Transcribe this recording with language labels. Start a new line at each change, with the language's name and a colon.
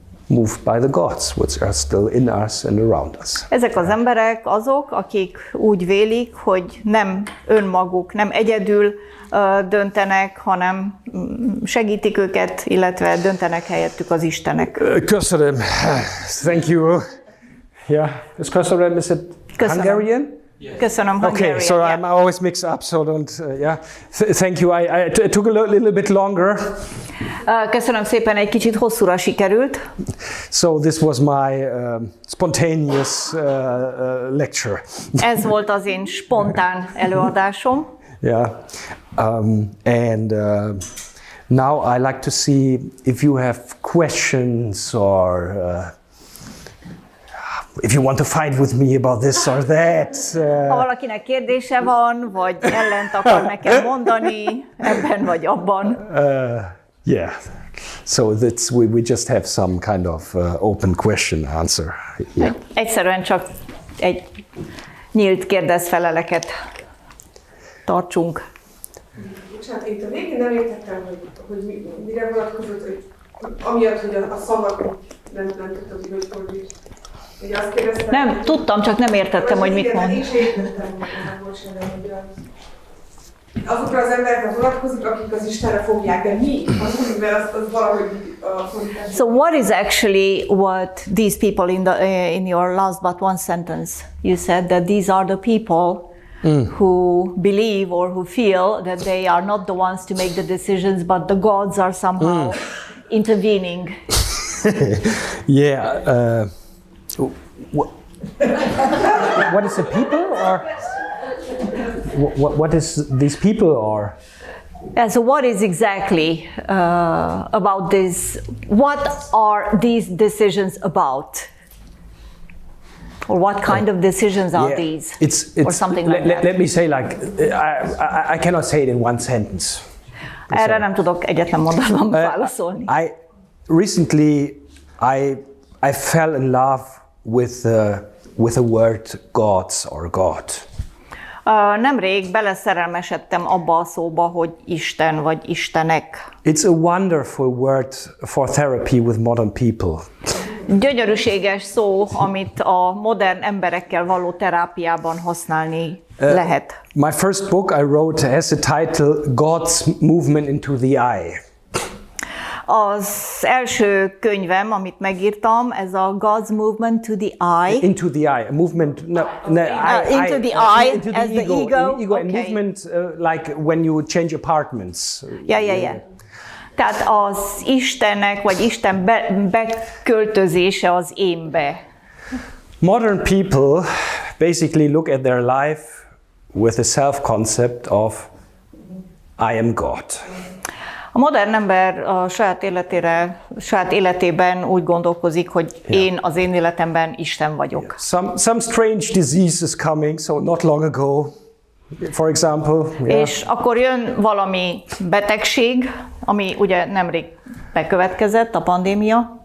English: moved by the gods, which are still in us and around us.
Hungarian: Ezek az emberek azok, akik úgy vélik, hogy nem önmaguk, nem egyedül döntenek, hanem segítik őket, illetve döntenek helyettük az istenek. Köszönöm.
English: Thank you. Yeah,
Hungarian: köszönöm.
English: Is it Hungarian?
Hungarian: Köszönöm, Hungarian.
English: Okay, so I'm always mixed up, so don't, yeah. Thank you, it took a little bit longer.
Hungarian: Köszönöm szépen, egy kicsit hosszúra sikerült.
English: So this was my spontaneous lecture.
Hungarian: Ez volt az én spontán előadásom.
English: Yeah, and now I like to see if you have questions or if you want to fight with me about this or that.
Hungarian: Ha valakinek kérdése van, vagy ellent akar nekem mondani, ebben vagy abban.
English: Yeah, so that's we just have some kind of open question answer. Yeah.
Hungarian: Egyszerűen csak egy nyílt kérdezfeleleket tartsunk. Bocsánat, itt a végén nem értettem, hogy mire vonatkozott, hogy amiatt, hogy a szavak nem tudtam, hogy fordít. Nem, tudtam, csak nem értettem, hogy mit mond. Én sem értettem, hogy azokra az emberekre vonatkozik, akik az Istenre fogják, de mi? Az valahogy a fordítás.
English: So what is actually what these people in your last but one sentence you said that these are the people who believe or who feel that they are not the ones to make the decisions, but the gods are somehow intervening. Yeah. What is the people, or what is these people are? And so what is exactly about this? What are these decisions about? Or what kind of decisions are these? It's or something like that. Let me say, like, I cannot say it in one sentence.
Hungarian: Erre nem tudok egyetlen mondatban válaszolni.
English: Recently I fell in love with the word gods or God.
Hungarian: Nemrég beleszerelmesedtem abba a szóba, hogy Isten vagy Istenek.
English: It's a wonderful word for therapy with modern people.
Hungarian: Gyönyörűséges szó, amit a modern emberekkel való terápiában használni lehet.
English: My first book I wrote has the title God's Movement into the Eye.
Hungarian: Az első könyvem, amit megírtam, ez a God's Movement to the Eye.
English: Into the eye, a movement. No, into the eye, into the as ego, the ego. And Okay. movement, like when you change apartments. Yeah.
Hungarian: Tehát az Istennek, vagy Isten beköltözése az énbe.
English: Modern people basically look at their life with a self-concept of I am God.
Hungarian: A modern ember a saját életében úgy gondolkozik, hogy én az én életemben Isten vagyok.
English: Some strange disease is coming, so not long ago, for example.
Hungarian: És akkor jön valami betegség, ami ugye nemrég bekövetkezett, a pandémia.